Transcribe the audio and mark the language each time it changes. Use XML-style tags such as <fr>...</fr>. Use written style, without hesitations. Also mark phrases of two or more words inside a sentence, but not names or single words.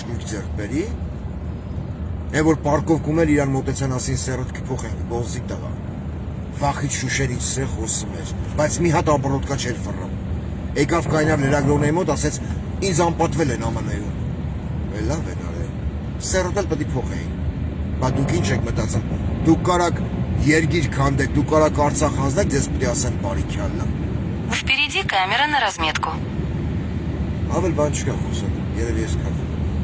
<hy>գույք ձեռք բերի, այն որ պարկովկում էր իրան մոտեցան ասին սերդ կփոխեն բոզի տղա։ Վախից շուշերից սեղ խոսում էր, բայց մի հատ ապրոտկա չէր ֆռռում։ Եկավ կայնավ լրագրողների մոտ, ասեց ինձ անպատվել են ԱՄՆ-ում։ Լավ են արել։ Սերդ էլ պետք է փոխեին։ Բայց դուք ինչ եք մտածում։ Դուք կարաք երգիր քանդեք, դուք կարաք Արցախ հանձնեք, ձեզ պետք է ասեն բարիքյալն է։</hy> <ru>Впереди камера на разметку.</ru> <hy>Ավել բան չկա խոսել, երևի ես կապ։</hy>